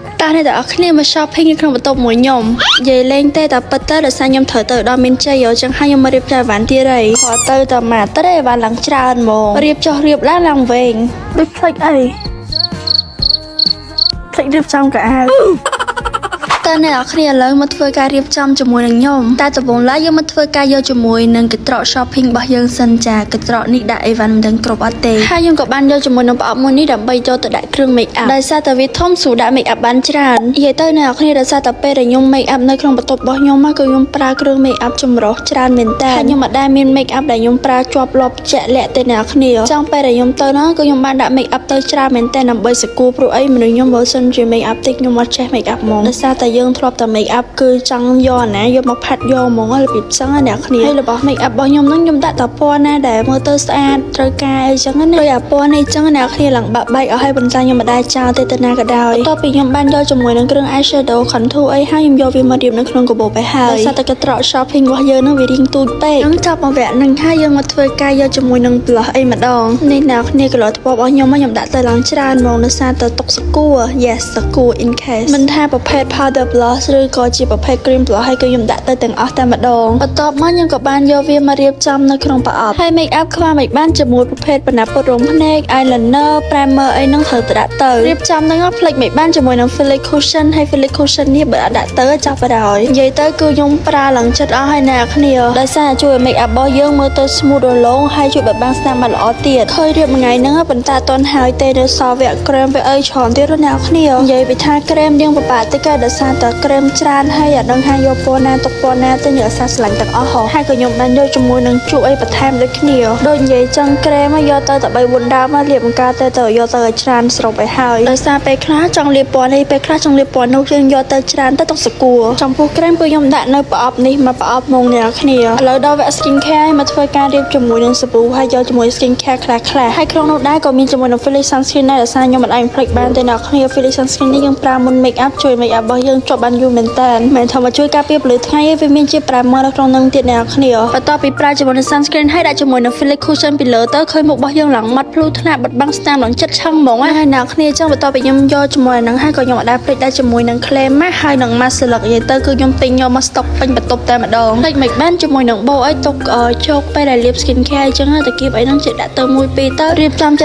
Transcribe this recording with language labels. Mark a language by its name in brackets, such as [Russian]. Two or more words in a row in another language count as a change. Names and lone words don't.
[Khmer] ការនេះតែអរគ្នាមក shopping នៅក្នុងបន្ទប់មួយខ្ញុំនិយាយលេងទេតែប៉ុន្តែដោយសារខ្ញុំត្រូវទៅដល់មានជ័យអញ្ចឹងហើយខ្ញុំមករៀបចំអីវ៉ាន់ទៀតហើយខទៅតែម៉ាត់ទៅអីវ៉ាន់ឡើងច្រើនហ្មងរៀបចុះរៀបឡើងវែងដូចផ្លេចអីផ្លេចរៀបចំ កៅអៅតើអ្នកនរគ្នាឥឡូវមកធ្វើការរៀបចំជាមួយនឹងខ្ញុំតែដំបូងឡើយយើងមកធ្វើការយកជាមួយនឹងកន្ត្រក shopping របស់យើងសិនចាកន្ត្រកនេះដាក់អីវ៉ាន់មិនដឹងគ្រប់អត់ ទេហើយខ្ញុំក៏បានយកជាមួយនឹងប្រអប់មួយនេះដើម្បីយកទៅដាក់គ្រឿង [English] make up [Khmer] ដោយសារតែវាធំស្រួលដាក់ [English] make up [Khmer] បានច្រើននិយាយទៅអ្នកនរគ្នាដោយសារតែពេលដែលខ្ញុំ [English] make up [Khmer] នៅក្នុងបន្ទប់របស់ខ្ញុំមកគឺខ្ញុំប្រើគ្រឿង [English] make up [Khmer] ចម្រុះច្រើនមែនតើហើយខ្ញុំមិនដែលមាន [English] make up [Khmer] ដែលខ្ញុំប្រើជាប់លាប់ជាក់លាក់ទេអ្នកនរគ្នាចង់ពេលដែលខ្ញុំទៅនោះគឺខ្ញុំបានដាក់ [English] make up [Khmer] ទៅច្រើនមែនតើដើម្បីសកួរព្រោះអីមនុស្សខ្ញុំបើសិនជា [English] make up [Khmer] តិចខ្ញុំអត់ចេះ [English] make up [Khmer] ហ្មងដោយសារតែយើងធ្លាប់តែ [English] make up [Khmer] គឺចង់យកណាយកមកផាត់យកហ្ម ងរបៀបចឹងណាអ្នកគ្នាហើយរបស់ [English] make up [Khmer] របស់ខ្ញុំហ្នឹងខ្ញុំដាក់តែពណ៌ណាដែលមើលទៅស្អាតត្រូវការអីចឹងណាដោយអាពណ៌នេះចឹងអ្នកគ្នាឡើងបាក់បែកឲ្យប៉ុន្តែខ្ញុំមិនដែលចោល ទេទៅណាក៏ដោយបន្ទាប់ពីខ្ញុំបានយកជាមួយនឹងគ្រឿង [English] eyeshadow contour [Khmer] អីហើយខ្ញុំយកវាមករៀបនៅក្នុងកាបូបទៅហើយដោយសារតែកន្ត្រក shopping របស់យើងហ្នឹងវារៀងទូចពេកហ្នឹងចាប់មកវគ្គហ្នឹងហើយយើងមកធ្វើការយកជាមួយនឹង blush អីម្ដងនេះអ្នកគ្នា color ថ្ពរបស់ខ្ញុំដាក់ទៅឡើងច្រើនហ្មងដោយសារតែទុកសកួរ yes សកួរ [English] in case [Khmer] មិនថាប្រភេទ [English] powder blush [Khmer] ឬក៏ជាប្រភេទ [English] cream blush [Khmer] ហើយគឺខ្ញុំដាក់ទៅទាំងអស់តែម្ដងបន្ទាប់មកខ្ញុំក៏បានយកវាមករៀបចំនៅក្នុងប្រអប់ហើយ [English] make up [Khmer] ខ្វះមិនបានជាមួយប្រភេទបណ្ណាពុត រោមភ្នែក [English] eyeliner primer [Khmer] អីហ្នឹងត្រូវទៅដាក់ទៅរៀបចំហ្នឹងផ្លេចមិនបានជាមួយនឹង Felix Cushion ហើយ Felix Cushion នេះបើដាក់ទៅចាប់បណ្ដោយនិយាយទៅគឺខ្ញុំប្រើឡើងចិត្តអស់ហើយអ្នកគ្នាដោយសារជួយឲ្យ [English] make up [Khmer] របស់យើងមើលទៅ smooth រលោងហើយជួយបិទបាំងស្នាមបានល្អទៀតឃើញរៀបមួយថ្ងៃហ្នឹងប៉ុន្តែអត់ទាន់ហើយទេនៅសល់វគ្គ cream វាអីច្រើនទៀតអ្នកគ្នានិយាយពីថា cream យើងពិបាកតិចដោយសារតែ cream ច្រើនហើយអត់ដឹងថាយកពណ៌ណាទុកពណ៌ណាទៅអ្នកសាស្លាញ់ទាំងអស់ហើយក៏ខ្ញុំបានយកជាមួយនឹងជក់អីបន្ថែមដូចគ្នាដូចនិយាយ ចឹង cream មកយកទៅតែ3 4ដើមមកលាបបង្កើតទៅយកទៅឲ្យច្រើនស្រូបឲ្យហើយដោយសារពេលខ្លះចង់លាបពណ៌នេះពេលខ្លះចង់លាបពណ៌នោះយើងយកទៅច្រើនទៅទុកសកួរចំពោះ cream គឺខ្ញុំដាក់នៅប្រអប់នេះមកប្រអប់មកអ្នកគ្នាឥឡូវដល់វគ្គ [English] skin care [Khmer] មកធ្វើការរៀបជាមួយនឹងសាប៊ូហើយយកជាមួយ [English] skin care [Khmer] ខ្លះៗហើយក្នុងនោះដែរក៏មានជាមួយនឹង Felix sunscreen ដែរដោយសារខ្ញុំមិនអាចភ្លេចបានទេ អ្នកគ្នា Felix sunscreen នេះយើងប្រើមុន [English] make up [Khmer] ជួយ [English] make up [Khmer] របស់យើងជាប់បានយូរមែនតើមិនថាមកជួយការពារពន្លឺថ្ងៃវាមានជា primer នៅក្នុងនឹងទៀតអ្នកគ្នាបន្ទាប់ពីប្រើជាមួយនឹង sunscreen ហើយដាក់ជាមួយនឹង Felix cushion ពីលើទៅឃើញមុខរបស់យើងឡើងម៉ត់ភ្លឺថ្នាក់បិទបាំងស្នាមឡើងចិត្តឆឹងហ្មងហើយអ្នកគ្នាចឹងបន្ទាប់ពីខ្ញុំយកជាមួយ នឹងហើយក៏ខ្ញុំអត់ដែរភ្លេចដែរជាមួយនឹង [English] clay mask [Khmer] ហើយនឹង mask ស្លឹកនិយាយទៅគឺខ្ញុំទិញយកមក stock ពេញបន្ទប់តែម្ដងភ្លេចមិនបានជាមួយនឹងបោអីទុកជោគពេលដែលលាប [English] skin care [Khmer] ចឹងតែគៀបអីហ្នឹងជិះដាក់ទៅមួយពីរទៅរៀបចំចិត្ត